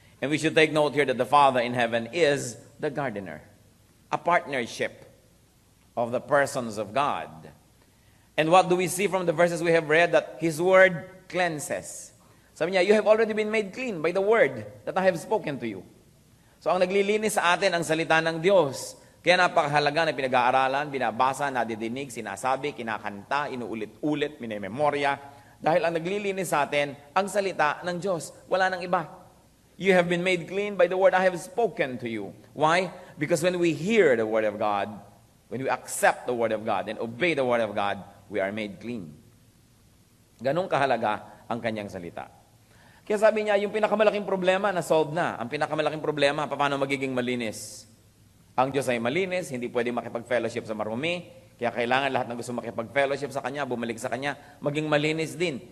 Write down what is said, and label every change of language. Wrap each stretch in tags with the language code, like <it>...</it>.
<en>And we should take note here that the Father in heaven is the gardener. A partnership of the persons of God. And what do we see from the verses we have read? That His Word cleanses.</en> <tl>Sabi niya,</tl> <en>you have already been made clean by the Word that I have spoken to you.</en> <tl>So ang naglilinis sa atin ang salita ng Diyos. Kaya napakahalaga na pinag-aaralan, binabasa, nadidinig, sinasabi, kinakanta, inuulit-ulit, minememorya. Dahil ang naglilinis sa atin, ang salita ng Diyos. Wala nang iba.</tl> <en>You have been made clean by the word I have spoken to you. Why? Because when we hear the word of God, when we accept the word of God and obey the word of God, we are made clean.</en> <tl>Ganong kahalaga ang kanyang salita. Kaya sabi niya, yung pinakamalaking problema, na-solve na. Ang pinakamalaking problema, paano magiging malinis? Ang Diyos ay malinis, hindi pwede makipag-fellowship sa marumi. Kaya kailangan lahat ng gusto makipag-fellowship sa Kanya, bumalik sa Kanya, maging malinis din.</tl>